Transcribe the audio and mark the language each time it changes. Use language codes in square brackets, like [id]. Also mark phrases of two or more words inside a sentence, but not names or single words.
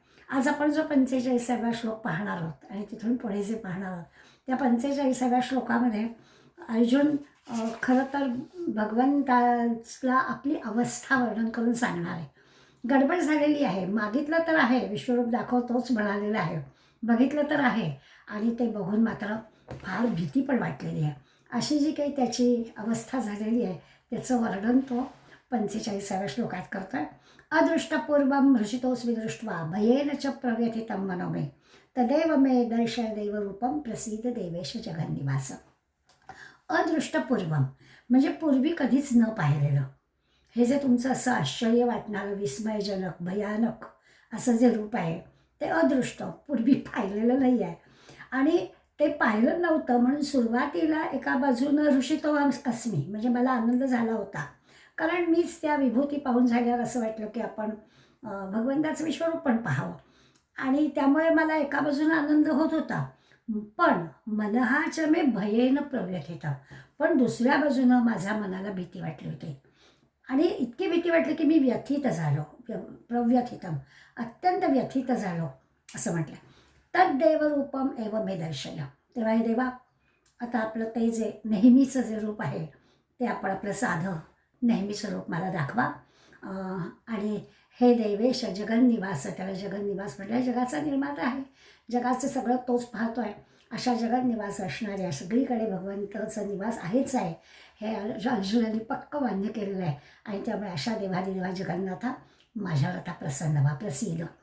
[mr] आज आपण जो 45व्या श्लोक पाहणार आहोत आणि तिथून पुढे जे पाहणार आहोत त्या 45व्या श्लोकामध्ये अर्जुन खरं तर भगवंताला आपली अवस्था वर्णन करून सांगणार आहे. गडबड झालेली आहे, मागितलं तर आहे, विश्वरूप दाखवतोच म्हणालेलं आहे, बघितलं तर आहे आणि ते बघून मात्र फार भीती पण वाटलेली आहे. अशी जी काही त्याची अवस्था झालेली आहे त्याचं वर्णन तो 45व्या श्लोकात करतो आहे. [sa] अदृष्टपूर्वं हृषितोऽस्मि दृष्ट्वा भयेन च प्रव्यथितं मनो मे तदेव मे दर्शय देवरूपं प्रसीद देवेश जगन्निवास. [mr] अदृष्टपूर्वम म्हणजे पूर्वी कधीच न पाहिलेलं, हे जे तुमचं असं आश्चर्य वाटणारं विस्मयजनक भयानक असं जे रूप आहे ते अदृष्ट, पूर्वी पाहिलेलं नाही आहे. आणि ते पाहिलं नव्हतं म्हणून सुरुवातीला एका बाजूनं [sa] हृषितो अस्मी [mr] म्हणजे मला आनंद झाला होता, कारण मीच त्या विभूती पाहून झाल्यावर असं वाटलं की आपण भगवंताचं विश्वरूप पण पाहावं आणि त्यामुळे मला एका बाजूनं आनंद होत होता. [sa] पण मनहा च मे भयेन प्रव्यथितं, [mr] पण दुसऱ्या बाजूनं माझ्या मनाला भीती वाटली होती आणि इतकी भीती वाटली की मी व्यथित झालो. प्रव्यथितम अत्यंत व्यथित झालो असं म्हटलं. [sa] तद्देवरूपम एव मे दर्शय. [mr] तेव्हा हे देवा, आता आपलं ते जे नेहमीचं जे रूप आहे ते आपण आपलं साधं नेहमीचं रूप मला दाखवा. आणि हे [sa] देवेश जगन्निवास, [mr] त्याला जगन्निवास म्हटलं जगाचा निर्माता आहे, जगाचं सगळं तोच पाहतो आहे. अशा जगन्निवास असणाऱ्या सगळीकडे भगवंताचं निवास आहेच आहे हे अर्जुनाने पक्क मान्य केलेलं आहे आणि त्यामुळे अशा देवादिदेवा जगन्नाथा माझ्यावर आता प्रसन्न व्हा, प्रसिद्ध.